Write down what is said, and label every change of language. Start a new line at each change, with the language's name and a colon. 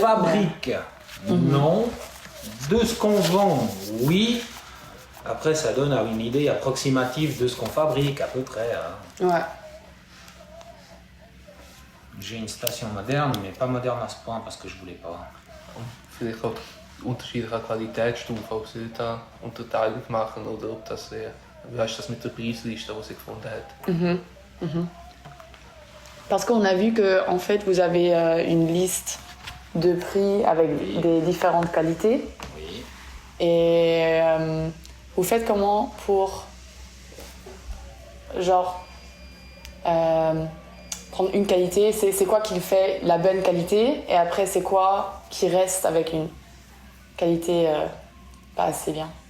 French: fabrique, non. De ce qu'on vend, oui. Après, ça donne une idée approximative de ce qu'on fabrique, à peu près. Hein. Ouais. J'ai une station moderne, mais pas moderne à ce point parce que je voulais pas.
German: Vielleicht auch unterschiedliche Qualitätsstufen, ob sie da Unterteilung machen oder ob das wie heißt das mit der Preisliste, die sie gefunden hat.
French: Parce qu'on a vu que en fait vous avez une liste de prix avec des différentes qualités. Oui. Et vous faites comment pour genre prendre une qualité, c'est quoi qui fait la bonne qualité et après c'est quoi qui reste avec une qualité pas assez bien.